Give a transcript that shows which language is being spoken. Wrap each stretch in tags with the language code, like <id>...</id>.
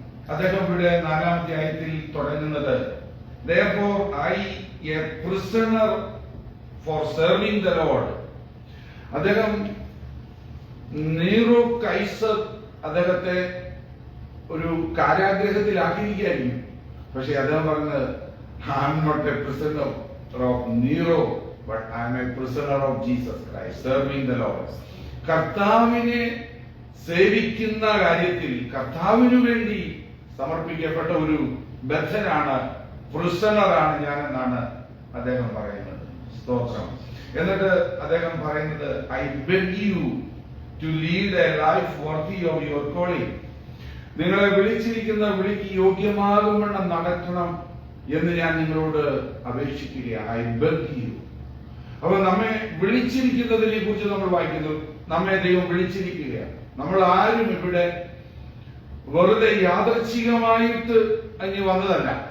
<ml>അദ്ദേഹം ഇവിടെ 4-ാം അധ്യായത്തിൽ തുടങ്ങുന്നത്</ml> <en>therefore I, a prisoner for serving the Lord.</en> <ml>അദ്ദേഹം നീറോ കൈസർ അദ്ദേഹത്തെ ഒരു കാരാഗ്രഹത്തിലാക്കിയിരിക്കുകയായിരുന്നു. പക്ഷെ അദ്ദേഹം പറഞ്ഞത്</ml> <en>I am not a prisoner of Nero, but I am a prisoner of Jesus Christ, serving the Lord.</en> <ml>കർത്താവിനെ സേവിക്കുന്ന കാര്യത്തിൽ കർത്താവിനു വേണ്ടി സമർപ്പിക്കപ്പെട്ട ഒരു ബദ്ധനാണ്, പ്രിസണറാണ് ഞാനെന്നാണ് അദ്ദേഹം പറയുന്നത്. സ്തോത്രം. എന്നിട്ട് അദ്ദേഹം പറയുന്നത്</ml> <en>I beg you to lead a life worthy of your calling.</en> <ml>നിങ്ങളെ വിളിച്ചിരിക്കുന്ന വിളിക്ക് യോഗ്യമാകുമെണ്ണം നടക്കണം എന്ന് ഞാൻ നിങ്ങളോട് അപേക്ഷിക്കുകയാണ്.</ml> <en>I beg you.</en> <ml>അപ്പൊ നമ്മെ വിളിച്ചിരിക്കുന്നതിനെ കുറിച്ച് നമ്മൾ വായിക്കുന്നു. നമ്മെ ദൈവം വിളിച്ചിരിക്കുകയാണ്. നമ്മൾ ആരും ഇവിടെ വെറുതെ യാദൃച്ഛികമായിട്ട് അങ്ങ് വന്നതല്ല.</ml>